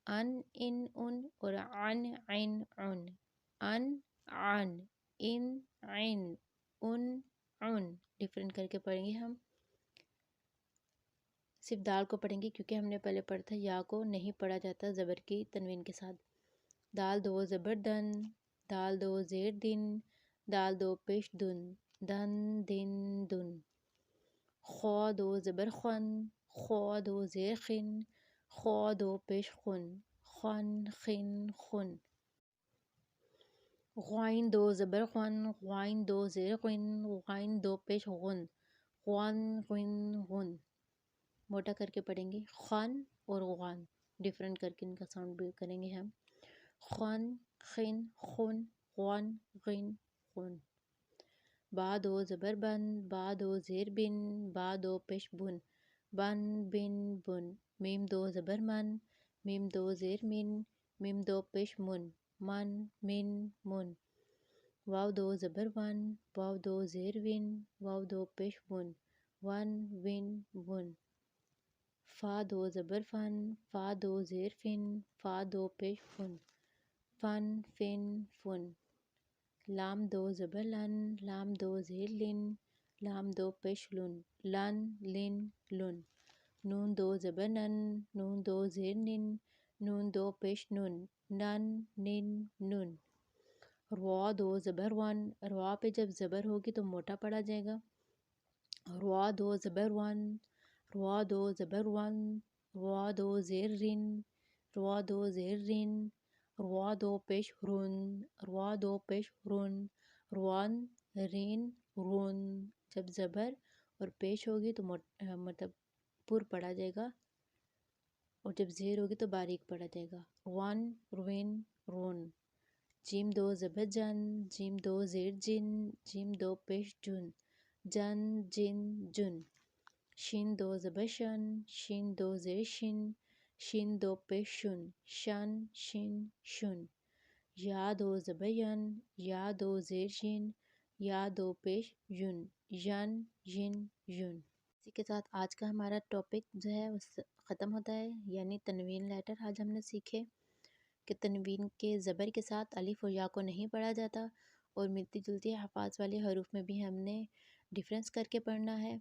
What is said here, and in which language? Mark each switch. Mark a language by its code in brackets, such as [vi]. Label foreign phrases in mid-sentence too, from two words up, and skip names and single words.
[ur] ان ان ان اور عن عین عن، ان عن ان عین ان ڈفرینٹ کر کے پڑھیں گے ہم. صرف دال کو پڑھیں گے کیونکہ ہم نے پہلے پڑھا تھا یا کو نہیں پڑھا جاتا زبر کی تنوین کے ساتھ. دال دو زبر دن، دال دو زیر دن، دال دو پیش دن، دن دن دن. خو دو زبر خن، خو دو زیر خن، خو دو پیش خن، خن خن خن. غائن دو زبر غن، غائن دو زیر غن، غائن دو پیش غن، غن غن غن. موٹا کر کے پڑھیں گے خن اور غن، ڈفرینٹ کر کے ان کا ساؤنڈ بھی کریں گے ہم. خن خن خن غن غن غن. با دو زبر بن، با دو زیر بن، با دو پیش بن، بن بن بن. میم دو زبر من، میم دو زیر من، میم دو پیش من، من من من. واو دو زبر ون، واو دو زیر ون، واو دو پیش ون، ون ون ون. فا دو زبر فن، فا دو زیر فن، فا دو پیش فن، فن فن فن. لام دو زبر لن، لام دو زیر لن، لام دو پیش لن، لن لن لن. نون دو زبر نن، نون دو زیر نن، نون دو پیش نن، نن نن نن. روا دو زبر ون، روا پہ جب زبر ہوگی تو موٹا پڑا جائے گا. روا دو زبر ون، روا دو زبر ون، روا دو زیر رن، روا دو زیر رن، روا دو پیش رن، روا دو پیش رن، روان رین رون. جب زبر اور پیش ہوگی تو مطلب پر پڑا جائے گا، اور جب زیر ہوگی تو باریک پڑا جائے گا. روان روین رون. جیم دو زبر جن، جیم دو زیر جن، جیم دو پیش جن، جن جن جن. شین دو زبر شن، شین دو زیر شن، شین دو پیش شن، شن شن شن. یا دو زبر ین، یا دو زیر ین، یا دو پیش ین، ین ین ین. اسی کے ساتھ آج کا ہمارا ٹاپک جو ہے وہ ختم ہوتا ہے، یعنی تنوین لیٹر. آج ہم نے سیکھے کہ تنوین کے زبر کے ساتھ الف اور یا کو نہیں پڑھا جاتا، اور ملتی جلتی حفاظ والے حروف میں بھی ہم نے ڈفرینس کر کے پڑھنا ہے.